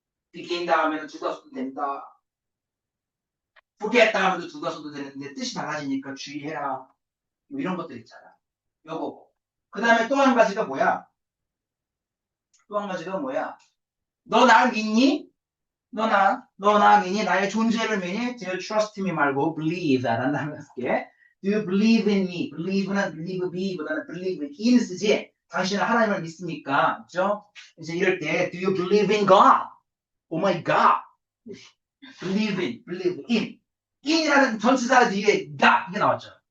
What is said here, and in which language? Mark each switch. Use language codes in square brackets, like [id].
[ko] begin 다음에는 두가 써도 된다. forget 다음에도 두가 써도 되는데 뜻이 달라지니까 주의해라. 뭐 이런 것들 있잖아. 요거. 그 다음에 또 한 가지가 뭐야? 너 날 믿니? 너나 미니 나의 존재를 미니 [en] do you trust me [ko] 말고 believe 라는 단어 쓸게. [en] do you believe in me? [ko] believe는 believe me보다는 believe in 쓰지. 당신은 하나님을 믿습니까? 그죠? 이제 이럴 때 [en] do you believe in God? Oh my God. believe in. [ko] in이라는 전치사 뒤에 God 이게 나왔죠.